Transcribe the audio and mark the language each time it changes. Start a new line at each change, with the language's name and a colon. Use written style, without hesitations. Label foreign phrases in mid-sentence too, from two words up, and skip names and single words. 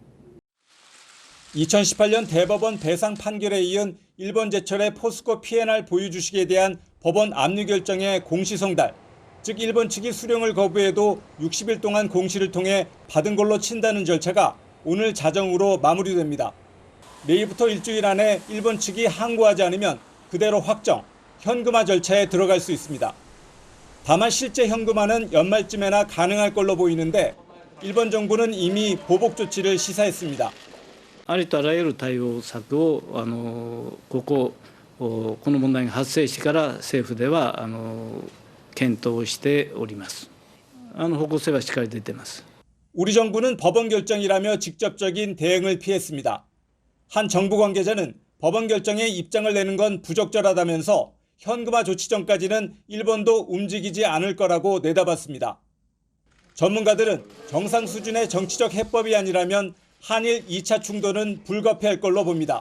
Korean: 2018년 대법원 배상 판결에 이은 일본제철의 포스코 P&R 보유 주식에 대한 법원 압류 결정의 공시 송달, 즉 일본 측이 수령을 거부해도 60일 동안 공시를 통해 받은 걸로 친다는 절차가 오늘 자정으로 마무리됩니다. 내일부터 일주일 안에 일본 측이 항고하지 않으면 그대로 확정, 현금화 절차에 들어갈 수 있습니다. 다만 실제 현금화는 연말쯤에나 가능할 걸로 보이는데 일본 정부는 이미 보복 조치를 시사했습니다.
Japanese: ありとあらゆる対応策をこの問題が発生してから政府では検討しております。方向性はしっかり出ています。
Korean: 우리 정부는 법원 결정이라며 직접적인 대응을 피했습니다. 한 정부 관계자는 법원 결정에 입장을 내는 건 부적절하다면서 현금화 조치 전까지는 일본도 움직이지 않을 거라고 내다봤습니다. 전문가들은 정상 수준의 정치적 해법이 아니라면 한일 2차 충돌은 불가피할 걸로 봅니다.